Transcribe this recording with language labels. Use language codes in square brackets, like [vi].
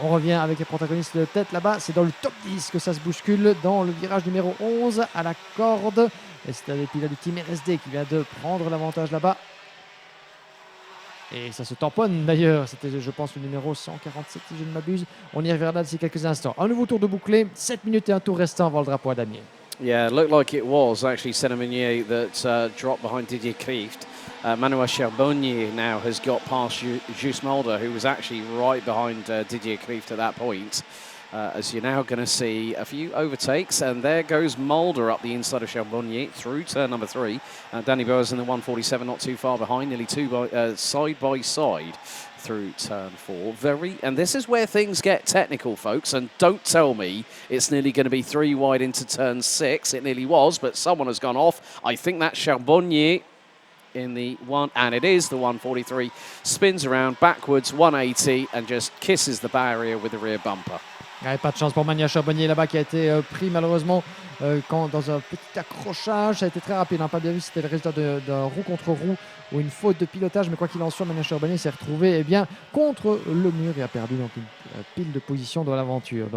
[fr] On revient avec les protagonistes de tête là-bas, c'est dans le top 10 que ça se bouscule, dans le virage numéro 11 à la corde. Et c'est un des pilotes du team RSD qui vient de prendre l'avantage là-bas. Et ça se tamponne d'ailleurs, c'était je pense le numéro 147 si je ne m'abuse. On y reviendra d'ici quelques instants. Un nouveau tour de bouclé, 7 minutes et un tour restant avant le drapeau à damier. [en] Yeah, it looked like it was actually Senna Meunier that dropped behind Didier Kieft. Manuel Charbonnier now has got past Jus Mulder, who was actually right behind Didier Kieft at that point. As you're now going to see a few overtakes, and there goes Mulder up the inside of Charbonnier through turn number 3. Danny Boas in the 147, not too far behind, nearly side by side through turn 4. And this is where things get technical, folks, and don't tell me it's nearly going to be 3 wide into turn 6. It nearly was, but someone has gone off. I think that's Charbonnier in the one, and it is the 143, spins around backwards 180 and just kisses the barrier with the rear bumper. [fr] Ouais, pas de chance pour Manuel Charbonnier là-bas qui a été pris malheureusement dans un petit accrochage. Ça a été très rapide, hein, pas bien vu, c'était le résultat d'un roue contre roue ou une faute de pilotage. Mais quoi qu'il en soit, Manuel Charbonnier s'est retrouvé contre le mur et a perdu donc une pile de position dans l'aventure.